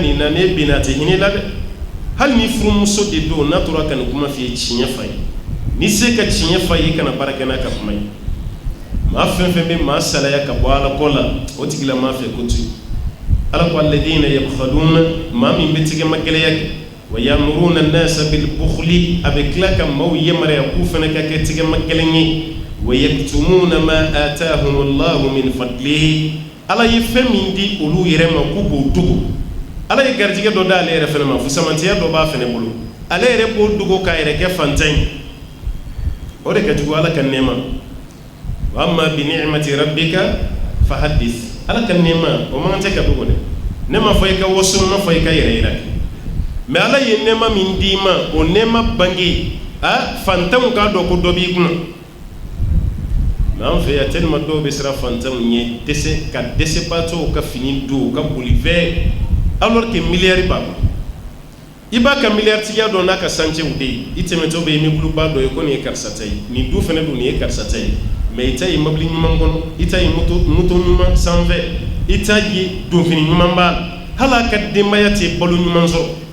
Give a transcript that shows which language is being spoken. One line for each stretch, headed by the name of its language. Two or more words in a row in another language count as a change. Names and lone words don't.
Bambara: nin na n'e binna a tɛ hinɛ la dɛ hali ni furumuso de don n'a tora ka nin kuma f'i ye tiɲɛ fa ye n'i se ka tiɲɛ fa ye i kana baara kɛ n'a ka kuma ye maa fɛn fɛn bɛ maa salaya ka bɔ ala kɔ la o tigila maa fɛ ko to yen ala ko
Arabic: الذين يبخلون
Bambara: maa min bɛ tigɛ ma gɛlɛya kɛ
Arabic: ويأمرون الناس بالبخل
Bambara: a bɛ tila ka maaw yamaruya k'u fana ka kɛ tigɛ ma gɛlɛn ye
Arabic: ويكتمون ما آتاهم الله من فضله
Bambara: ala ye fɛn min di olu yɛrɛ ma k'u b'o dogo ala ye garijɛgɛ dɔ d'ale yɛrɛ fana ma fusamantiya dɔ b'a fana bolo ale yɛrɛ b'o dogo k'a yɛrɛ kɛ fantan ye o de ka jugu ala ka nɛɛma
Arabic: وأما بنعمة ربك فحدث
Bambara: ala ka nɛɛma o man tɛ ka dogo dɛ ne ma fɔ i ka waso ma fɔ i ka yɛrɛ yira mais ala ye nɛɛma min d'i ma o nɛɛma bange fantanw k'a dɔn ko dɔ b'i kunna mais an fɛ yan tellement dɔw bɛ siran fantanw ɲɛ ka dɛsɛbaatɔw ka fini don ka boli fɛ
French: alors que
Bambara: miliyari b'a bolo i b'a ka miliyari tigiya dɔn n'a ka sancew de ye i tɛmɛtɔ bɛ yen immeuble dɔ ye ko nin ye karisa ta ye nin du fana don nin ye karisa ta ye mais i ta ye mobili ɲuman kɔnɔ i ta ye moto ɲuman sanfɛ i ta ye donfini ɲuman b'a la hali a ka denbaya tɛ balo ɲuman sɔrɔ